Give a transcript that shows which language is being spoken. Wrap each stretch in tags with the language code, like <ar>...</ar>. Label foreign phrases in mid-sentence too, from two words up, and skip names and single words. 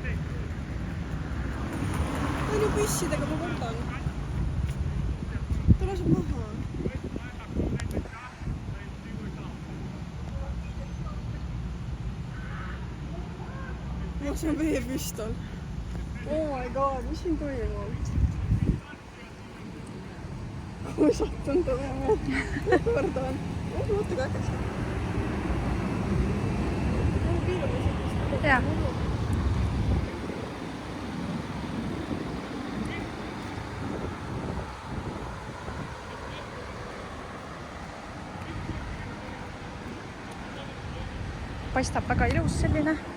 <et>Ta on ju püssidega, ma võtan. Ta laseb maha. See on veepüstol.</et> <en>Oh my god,</en> <et>mis siin toimub? Kui sattunud oleme. Kordan. Mõtle ka hakkas. Jaa. Paistab väga ilus selline.</et>